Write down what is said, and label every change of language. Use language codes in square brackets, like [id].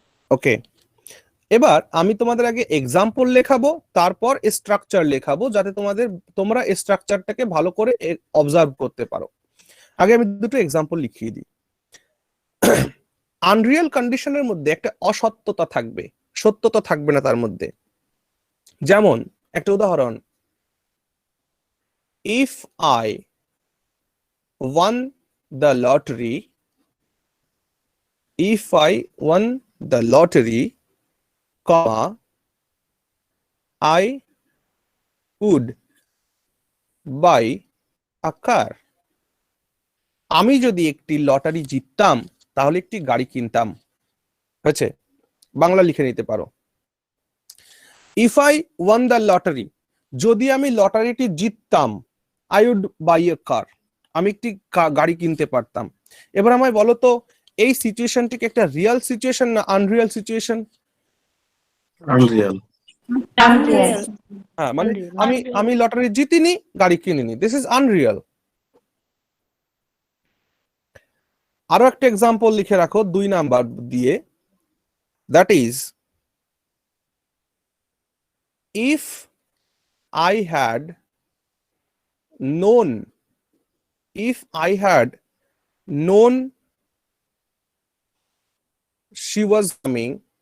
[bn] ওকে, এবার আমি তোমাদের আগে এক্সাম্পল লেখাবো, তারপর স্ট্রাকচার লেখাবো, যাতে তোমরা স্ট্রাকচারটাকে ভালো করে অবজার্ভ করতে পারো। আগে আমি দুটো এক্সাম্পল লিখিয়ে দিই। আনরিয়াল কন্ডিশনের মধ্যে একটা অসত্যতা থাকবে, সত্যতা থাকবে না তার মধ্যে। যেমন একটা উদাহরণ, [en] If I won the lottery, if I won the lottery, comma, I would buy a car. [bn] আমি যদি একটি লটারি জিততাম তাহলে একটি গাড়ি কিনতাম। হয়েছে? বাংলা লিখে নিতে পারো। [en] If I won the lottery, [bn] যদি আমি লটারিটি জিততাম, [en] I would buy a car, [bn] আমি একটি গাড়ি কিনতে পারতাম। এবার আমায় বলো তো, এই সিচুয়েশনটি কি একটা রিয়েল সিচুয়েশন না আনরিয়াল সিচুয়েশন? আনরিয়াল। হ্যাঁ, মানে আমি লটারি জিতিনি, গাড়ি কিনিনি, [en] This is unreal. [bn] আরো একটা এক্সাম্পল লিখে রাখো 2 নাম্বার দিয়ে, [en] that is if I had known, if I had known she was coming,